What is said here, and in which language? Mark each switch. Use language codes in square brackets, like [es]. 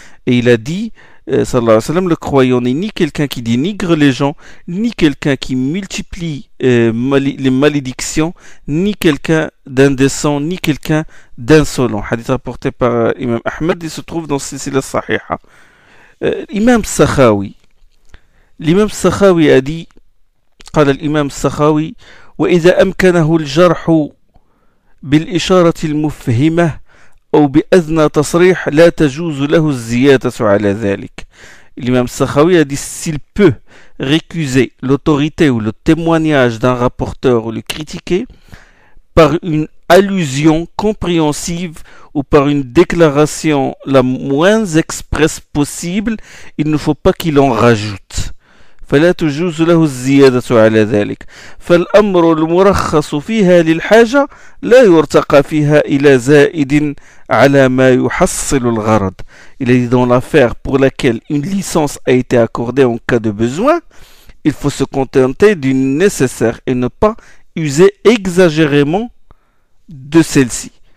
[fr] Et il a dit sallallahu alayhi wa sallam: le croyant n'est ni quelqu'un qui dénigre les gens, ni quelqu'un qui multiplie les malédictions, ni quelqu'un d'indécent, ni quelqu'un d'insolent. Hadith rapporté par Imam Ahmed, il se trouve dans Silsila Sahiha. L'imam Sakhawi a dit, [ar] قال الإمام السخاوي: وإذا أمكنه الجرح بالإشارة المفهمة أو بأذنى تصريح لا تجوز له الزيادة على ذلك. [fr] l'imam Sakhawi a dit s'il peut récuser l'autorité ou le témoignage d'un rapporteur ou le critiquer par une allusion compréhensive ou par une déclaration la moins expresse possible, il ne faut pas qu'il en rajoute. [ar] فلا تجوز له الزيادة على ذلك فالأمر المرخص فيها للحاجة لا يرتقى فيها إلى زائد على ما يحصل الغرض. [fr] Il a dit dans l'affaire pour laquelle une licence a été accordée en cas de besoin, il faut se contenter du nécessaire et ne pas user exagérément de celle-ci.